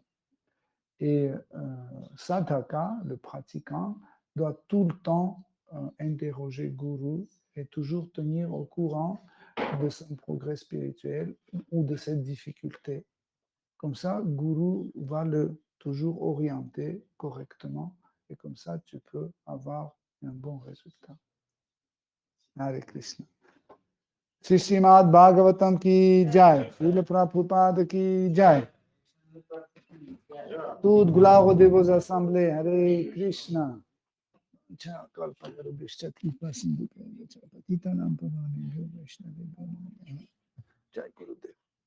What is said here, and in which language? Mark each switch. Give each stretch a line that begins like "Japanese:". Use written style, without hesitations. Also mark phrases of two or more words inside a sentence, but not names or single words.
French: Et sadhaka, le pratiquant, doit tout le temps interroger gourou et toujours tenir au courant de son progrès spirituel ou de cette difficulté. Comme ça, gourou va le toujours orienter correctement et comme ça, tu peux avoir un bon résultat.
Sanskrit: हरे कृष्ण.
Hindi: श्री श्रीमद् भागवतम् की जय. श्रील प्रभुपाद की जय.
French: Toute gloire aux dévots assemblés.
Sanskrit: हरे कृष्ण.
Hindi: जय गुरुदेव.